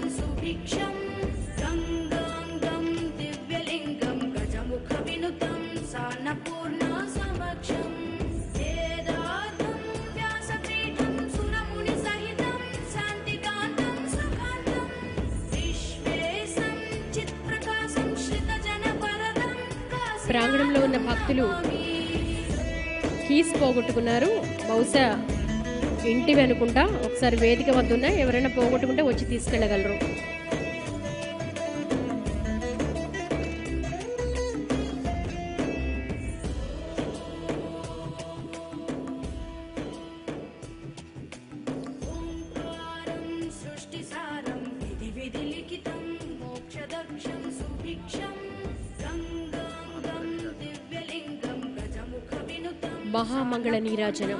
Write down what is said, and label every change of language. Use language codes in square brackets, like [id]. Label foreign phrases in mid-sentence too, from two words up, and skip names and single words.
[sa] सुभिक्षं गङ्गाङ्गं दिव्यलिङ्गं गजमुखविनुतं सान्नपूर्णा समक्षं वेदार्थं व्यासपीठं सुरमुनिसहितं शान्तिकान्तं सुखान्तं विश्वेशं चित्प्रकाशं श्रितजनपरदं [te] ప్రాంగణంలో ఉన్న భక్తులు కీస్ పోగొట్టుకున్నారు. బహుశా ఇంటివి అనుకుంటా. ఒకసారి వేదిక వద్ద ఉన్న ఎవరైనా పోగొట్టుకుంటే వచ్చి తీసుకెళ్ళగలరు. [sa] ओङ्कारं सृष्टिसारं विधिलिखितं मोक्षदक्षं सुभिक्षं गङ्गाङ्गं दिव्यलिङ्गं गजमुखविनुतं [te] మహామంగళ నీరాజనం.